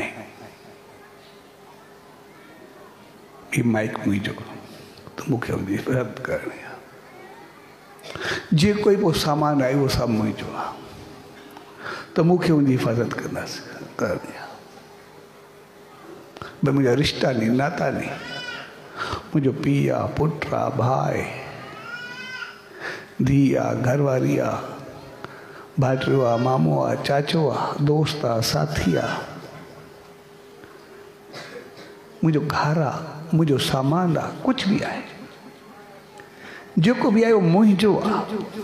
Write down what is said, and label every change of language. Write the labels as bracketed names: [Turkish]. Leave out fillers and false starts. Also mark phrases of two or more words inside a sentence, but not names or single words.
[Sindhi] ऐं ही माइक मुंहिंजो त मूंखे उनजी हिफ़ाज़त करणी आहे। जे कोई पोइ सामान आहे उहो सभु मुंहिंजो आहे त मूंखे उनजी हिफ़ाज़त करणी आहे। भई मुंहिंजा रिश्ता नी नाता नी, मुंहिंजो पीउ आहे, पुटु आहे, भाउ आहे, धीउ आहे, घरवारी आहे, भाइटियो आहे, मामो आहे, चाचो आहे, दोस्त आहे, साथी आहे, मुंहिंजो घरु आहे, मुंहिंजो सामान आहे, कुझु बि आहे, जेको बि आहे उहो मुंहिंजो आहे।